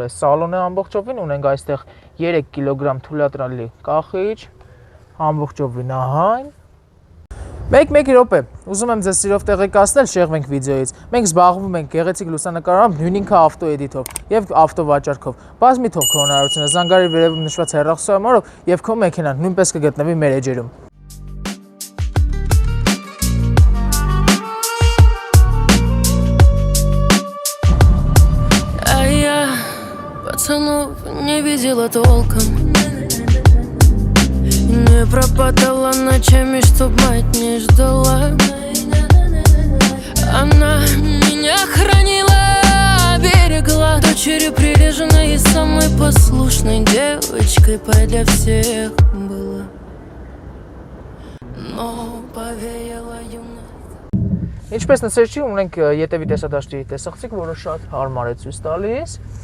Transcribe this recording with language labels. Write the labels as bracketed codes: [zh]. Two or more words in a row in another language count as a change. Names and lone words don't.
[hy] սալոնը ամբողջովին, ունենք այստեղ 3 կգ թույլատրելի կախիչ, ամբողջովին ահա այն։ Մեկ րոպե, ուզում եմ ձեզ սիրով տեղեկացնել, շեղվենք վիդեոից, մենք զբաղվում ենք գեղեցիկ լուսանկարությամբ նույն ինքը ավտոէդիտով և ավտովաճառքով, բազմի թող քո հնարավորությունը, զանգարի վերևում նշված հեռախոսահամարով և քո մեքենան նույնպես կգտնվի մեր էջերում։ [ru] Пацанов не видела толком, не пропадала ночами, чтоб мать не ждала. Она меня хранила, берегла, дочерью приреженной и самой послушной девочкой для всех была, но повеяла юность. [hy] Ինչպես նշեցի, ունենք ետևի տեսադաշտի տեսախցիկ, որը շատ հարմար է ցույց տալիս։